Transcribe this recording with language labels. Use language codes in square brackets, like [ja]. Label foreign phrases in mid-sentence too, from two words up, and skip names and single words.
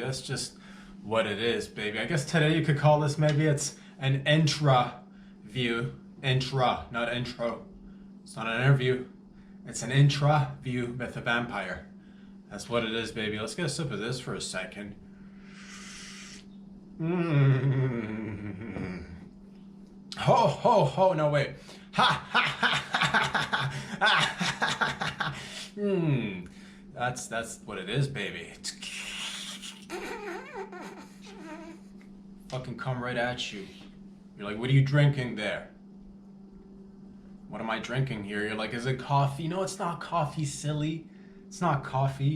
[en] That's just what it is, baby. I guess today you could call this, maybe it's an intraview. Intra, not intro. It's not an interview. It's an intraview with a vampire. That's what it is, baby. Let's get a sip of this for a second. Ho, ho, ho, no, wait. Ha, ha, ha, ha, ha, ha. That's what it is, baby. Fucking come right at you. You're like, what are you drinking there? What am I drinking here? You're like, is it coffee? No, it's not coffee, silly. It's not coffee.